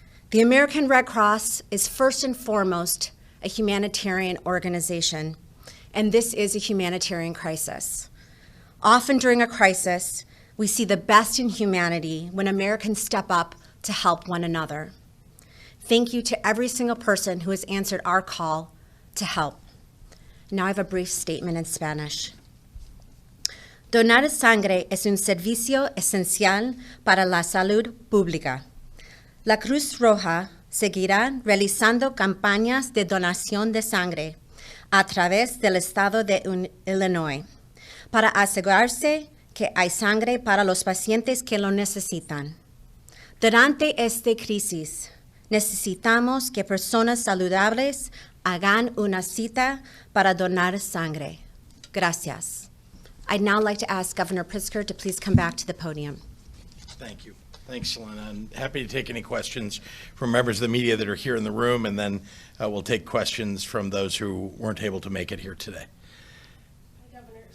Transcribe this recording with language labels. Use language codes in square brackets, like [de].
[en] The American Red Cross is first and foremost a humanitarian organization, and this is a humanitarian crisis. Often during a crisis, We see the best in humanity when Americans step up to help one another. Thank you to every single person who has answered our call to help. Now I have a brief statement in Spanish. [es] Donar sangre es un servicio esencial para la salud pública. La Cruz Roja seguirá realizando campañas de donación de sangre a través del estado de Illinois para asegurarse que hay sangre para los pacientes que lo necesitan. Durante esta crisis, necesitamos que personas saludables hagan una cita para donar sangre. Gracias. [en] I'd now like to ask Governor Pritzker to please come back to the podium. Thank you. Thanks, Selena. I'm happy to take any questions from members of the media that are here in the room, and then we'll take questions from those who weren't able to make it here today. Hi, Governor.